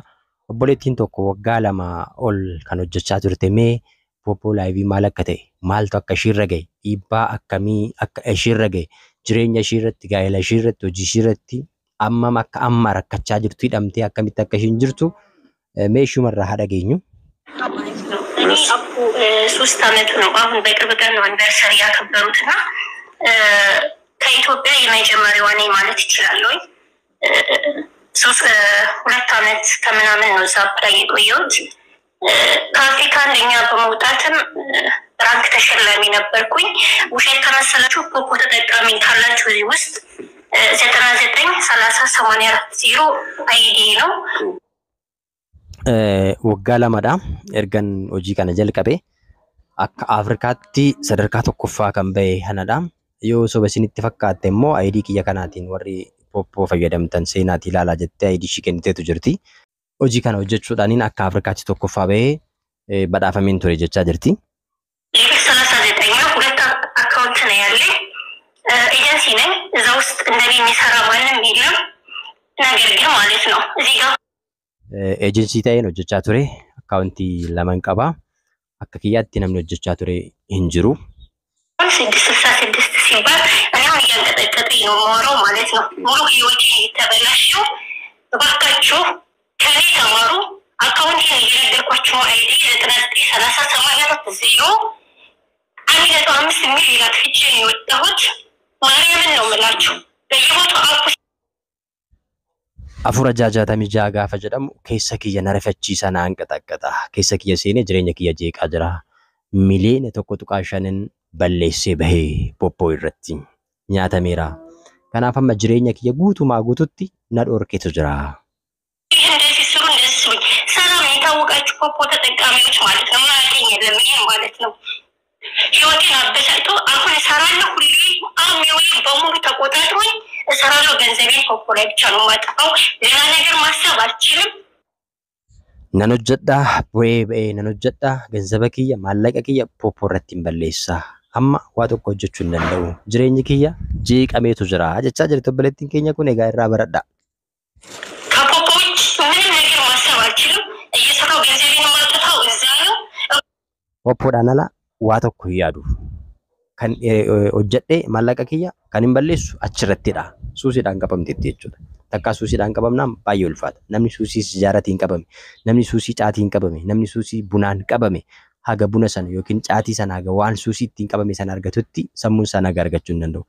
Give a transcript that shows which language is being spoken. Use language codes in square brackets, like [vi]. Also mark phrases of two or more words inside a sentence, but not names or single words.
[om] Obboleettiin tokko waggaa 2 ol kan hojjechaa turte mee pooppoo laayivii maal akka ta'e, maaltu akka ishiirra gahe, dhiibbaa akkamii akka ishiirra gahe, jireenya ishiirratti, gaa'ela ishiirratti, hojii ishiirratti ammam akka amma rakkachaa jirtu, hidhamtee akkamitti akka ishiin jirtu mee ishumarraa haa dhageenyu. [am] አፑ 3 አመቱ ነው። አሁን በቅርብ ቀን ነው አንቨርሰሪ ያከበሩትና ከኢትዮጵያ የመጀመሪያዋ ነኝ ማለት ይችላለሁ። 2 አመት ከምናምን ነው እዛ ላይ የቆየሁት። ከአፍሪካ አንደኛ በመውጣትም ራንክ ተሸላሚ ነበርኩኝ። ውሸት ከመሰላችሁ ፖፖ ተጠቃሚ ካላችሁ እዚህ ውስጥ 993084 አይዲ ነው። [om] waggaa lamadha ergan hojii kana jalqabe akka Afrikaatti sadarkaa tokkoffaa kan bahe kanadha. Yoo soba isinitti fakkaatte immoo ID kiyya kanaatiin warri poppoo fayyadamtan seenaatii ilaalaa jettee ID ishii kenniteetu jirti. Hojii kana hojjechuudhaaniin akka Afrikaatti tokkoffaa bahee badhaafameen ture jechaa jirti. [am] ሁለት አካውንት ነው ያለኝ ኤጀንሲ ነኝ። እዛ ውስጥ እንደኔ የሚሰራ ማንም የለም። ነገር ግን ማለት ነው እዚህ ጋር [om] ኤጀንሲ ta'een hojjechaa ture akkaawuntii laman qaba. Akka kiyyaatti namni hojjechaa ture hin jiru. [am] 666 ሲባል እኔው እያንቀጠቀጠኝ ነው የማወራው ማለት ነው። ሙሉ ህይወቴ የተበላሸው እባካችሁ ከኔ ተማሩ። አካውንቴን እየነገርኳችሁ አይዲ 993084 1.5 ሚሊዮን አጥፍቼ ነው የወጣሁት። ማርያምን ነው የምላችሁ በየቦታው አፑ [om] Afura jaajatamii jaa gaafa jedhamu keessa kiyya na rifachiisa na hanqaxaqqaxa. Keessa kiyya seenee jireenya kiyya jeeqaa jira. Miliyoona 1.5 balleessee bahee poppoo irratti nyaatameera. Kanaaf amma jireenya kiyya guutumaa guututti na dhorkeetu jira. [am] እንደዚህ ስሩ እንደዚህ ስሩ ሰላም የታወቃችሁ ፖፖ ተጠቃሚዎች ማለት ነው። ማለትኝ ለምን ማለት ነው ህይወቴን አበሳጭቶ አሁን እሰራለሁ። ሁሌ አሁን በሙሉ ተቆጣጥሮኝ እሰራለሁ። ገንዘቤን ፖፖ ላይ ብቻ ነው የማጠፋው። ሌላ ነገር ማሰብ አልችልም። [om] Nan hojjedhaa bu'ee ba'ee nan hojjedhaa ganzaba kiyya maallaqa kiyya poppoo irratti hin balleessa. Amma waa tokko hojjechuu hin danda'u. Jireenyi kiyya jeeqameetu jira jechaa jirti obboleettiin keenya kun. Egaa irraa baradhaa. [am] ከፖፖ ውጭ ምንም ነገር ማሰብ አልችልም። እየሰራሁ ገንዘቤን የማጠፋው እዛ ነው። [om] Poppoodhaan ala waa tokko hin yaadu. Kan hojjedhee maallaqa kiyya kan hin balleessu achirrattidha. Suusiidhaan qabamteetti jechuudha. Takka suusiidhaan qabamnaan baay'ee ulfaata. Namni suusii sijaaratiin qabame, namni suusii caatiin qabame, namni suusii bunaan qabame haga buna sana yookiin caatii sana haga waan suusii ittiin qabame sana argatutti sammuun sana argachuu hin danda'u.